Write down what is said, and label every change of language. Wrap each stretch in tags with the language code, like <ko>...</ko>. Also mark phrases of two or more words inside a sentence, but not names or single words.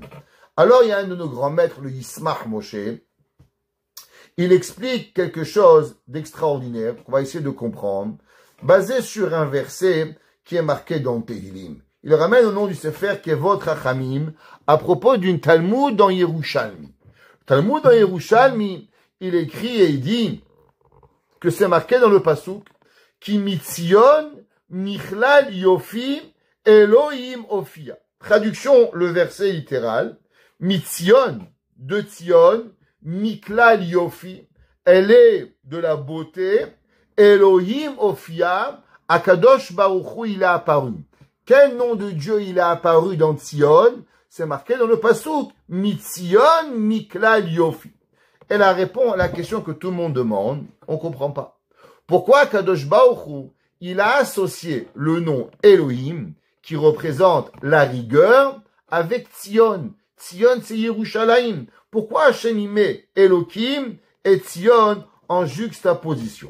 <fr>Alors, il y a un de nos grands maîtres, le Yismach Moshe, il explique quelque chose d'extraordinaire, qu'on va essayer de comprendre, basé sur un verset qui est marqué dans Tehillim. Il ramène au nom du Sefer Kevot Rachamim à propos d'une Talmud dans Yerushalmi. Talmud dans Yerushalmi, il écrit et il dit que c'est marqué dans le Pasuk</fr> <he>כי מציון מכלל יופי אלהים הופיע.</he> <fr>Traduction, le verset littéral.</fr> <he>מציון,</he> <fr>de Tzion,</fr> <he>מכלל יופי.</he> <fr>Elle est de la beauté.</fr> <he>אלהים הופיע. הקדוש ברוך הוא,</he> <fr>il a apparu. Quel nom de Dieu il a apparu dans Tzion? C'est marqué dans le Pasuk.</fr> <he>מציון מכלל יופי.</he> <fr>Elle répond à la question que tout le monde demande. On comprend pas. Pourquoi</fr> <he>קדוש ברוך הוא,</he> <fr>il a associé le nom Elohim, qui représente la rigueur, avec Tzion? Tzion, c'est Yerushalayim. Pourquoi Hachem y met Elohim et Tzion en juxtaposition?</fr>